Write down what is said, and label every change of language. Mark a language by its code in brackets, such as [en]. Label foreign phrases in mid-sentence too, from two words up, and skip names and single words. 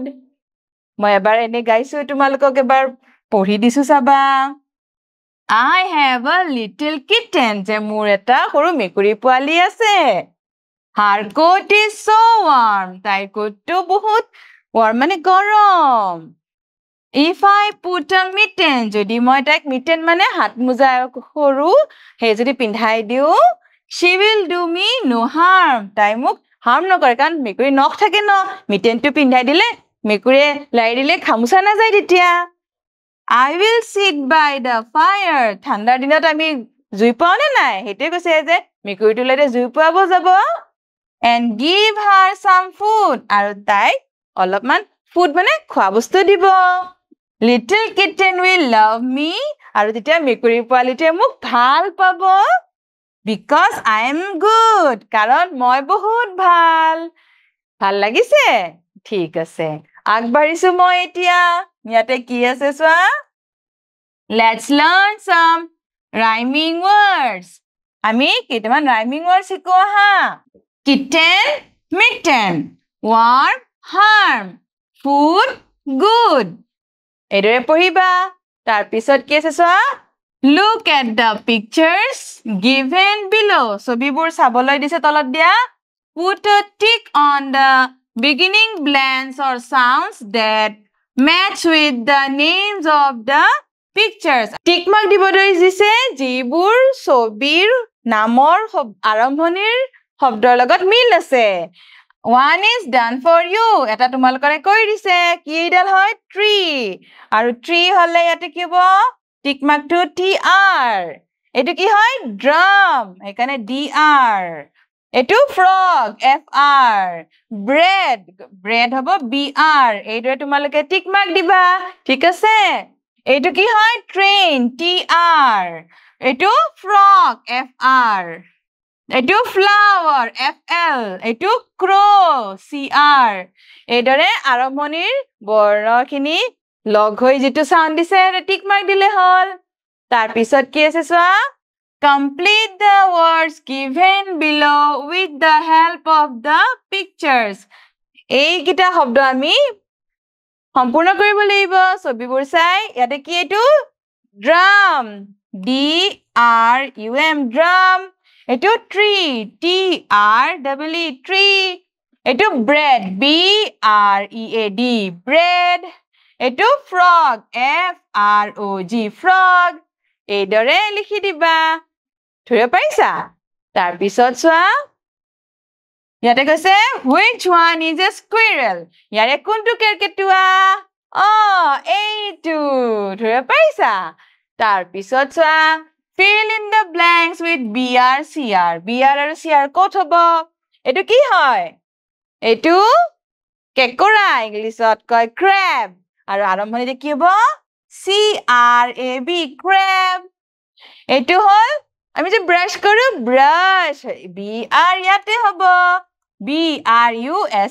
[as] মই এবাৰ এনে গাইছো তোমালোকক এবাৰ পঢ়ি দিছো চাবা [en] I have a little kitten [as] যে মোৰ এটা সৰু মেকুৰী পোৱালি আছে [en] Her coat is so warm [as] তাইৰ কোটটো বহুত warm মানে গৰম [en] If I put a mitten, [as] যদি মই তাইক mitten মানে হাত মোজা সৰু হে যদি পিন্ধাই দিও, [en] she will do me no harm. [as] তাই মোক harm নকৰে কাৰণ মেকুৰী নখ থাকে ন, mittenটো পিন্ধাই দিলে মেকুৰীয়ে লাই দিলে খামুচা না যায় তেতিয়া. [en] I will sit by the fire. [as] ঠাণ্ডাৰ দিনত আমি জুই পাও নে নাই? হেইটোৱে কৈছে যে মেকুৰীটোলে জুই পোৱাব যাব. [en] And give her some food. [as] আৰু তাই অলপমান food মানে খোৱা বস্তু দিব. [en] Little kitten will love me. [as] আৰু তেতিয়া মেকুৰী পোৱালিটোৱে মোক ভাল পাব. [en] Because I am good. [as] কাৰণ মই বহুত ভাল. ভাল লাগিছে? ঠিক আছে. আগবাঢ়িছো মই এতিয়া. ইয়াতে কি আছে চোৱা? [en] Let's learn some rhyming words. [as] আমি কেইটামান [en] rhyming words [as] শিকো হা. [en] Kitten, mitten. Warm, harm. Food, good. [as] এদৰে পঢ়িবা. তাৰ পিছত কি আছে চোৱা? [en] Look at the pictures given below. [as] ছবিবোৰ চাবলৈ দিছে তলত দিয়া. [en] Put a tick on the beginning blanks or sounds that match with the names of the pictures. Tick mark [as] দিবলৈ দিছে যিবোৰ ছবিৰ নামৰ আৰম্ভণিৰ শব্দৰ লগত মিল আছে. [en] One is done for you. [as] এটা তোমালোকৰে কৰি দিছে. কি এইডাল হয়? Tree. আৰু tree হলে ইয়াতে কি হ'ব? [en] Tick mark to TR. [as] এইটো কি হয়? Drum. সেইকাৰণে DR. [en] এইটো frog. FR. Bread. [as] Bread হ'ব BR. এইটোৱে তোমালোকে [en] tick mark [as] দিবা. ঠিক আছে? এইটো কি হয়? Train. TR. [en] এইটো frog. FR. এইটো flower. FL. এইটো crow. CR. [as] এইদৰে আৰম্ভণিৰ বৰ্ণখিনি লগ হৈ যিটো সাউন্ড দিছে [en] tick mark [as] দিলে হল. তাৰ পিছত কি আছে চোৱা? [en] Complete the words given below with the help of the pictures. [as] এই কিটা শব্দ আমি সম্পূৰ্ণ কৰিব লাগিব ছবিবোৰ চাই. ইয়াতে কি এইটো? [en] Drum. DRUM. Drum. এইটো tree. TREE. Tree. এইটো bread. BREAD. Bread. এইটো frog. FROG. Frog. [as] এইদৰে লিখি দিবা. ধৰিব পাৰিছা? তাৰ পিছত চোৱা. ইয়াতে কৈছে [en] which one is a squirrel? [as] ইয়াৰে কোনটো কেৰকেটুৱা? এইটো. ধৰিব পাৰিছা? তাৰ পিছত চোৱা. [en] Fill in the blanks with BR, CR. [as] BR আৰু CR ক'ত হ'ব? এইটো কি হয়? এইটো কেঁকোৰা. ইংলিছত কয় crab. আৰু আৰম্ভণিতে কি হ'ব? [en] CRAB. Crab. [as] এইটো হল আমি যে ব্ৰাশ কৰো ব্ৰাশ. BR ইয়াতে হ'ব. [en] BRUSH. Brush.